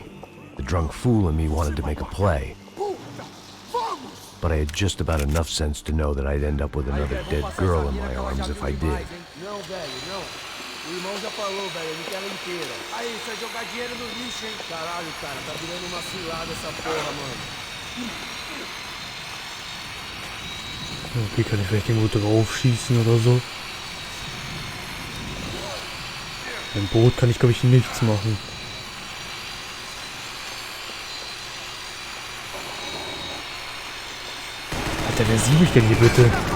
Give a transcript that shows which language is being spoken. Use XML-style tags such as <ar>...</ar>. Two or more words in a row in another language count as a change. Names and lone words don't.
<en>The drunk fool in me wanted to make a play. But I had just about enough sense to know that I'd end up with another dead girl in my arms if I did.</en> <pt>Não, velho, não. O irmão já falou, velho, ele quer ela inteira. Aí, isso é jogar dinheiro no lixo, hein? Caralho, cara, tá virando uma cilada essa porra, mano.</pt> <de>Okay, kann ich vielleicht irgendwo drauf schießen oder so? Im Boot kann ich, glaube ich, nichts machen. Alter, wer sieht mich denn hier bitte?</de>